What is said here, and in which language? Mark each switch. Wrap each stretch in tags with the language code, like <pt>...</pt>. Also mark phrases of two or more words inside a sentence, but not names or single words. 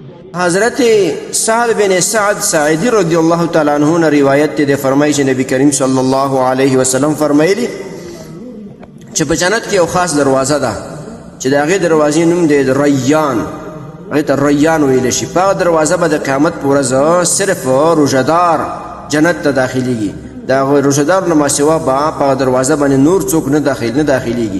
<ps>حضرت سعد بن سعد ساعدی</ps> <ar>رضی اللہ تعالی عنہ</ar> <ur>نے روایت تے فرمائی</ur> <ps>چې نبی کریم</ps> <ar>صلی الله علیه وسلم</ar> <ps>فرمایلی چې په جنت کې یو خاص دروازه ده چې د هغې دروازې نوم دی ریان، هغې ته ریان ویلی شي. په هغه دروازه به د قیامت په ورځ صرف روژهدار جنت ته داخلیږي، د هغه روژهدار نه ماسوا به په هغه دروازه باندې نور څوک نه داخلیږي.</ps>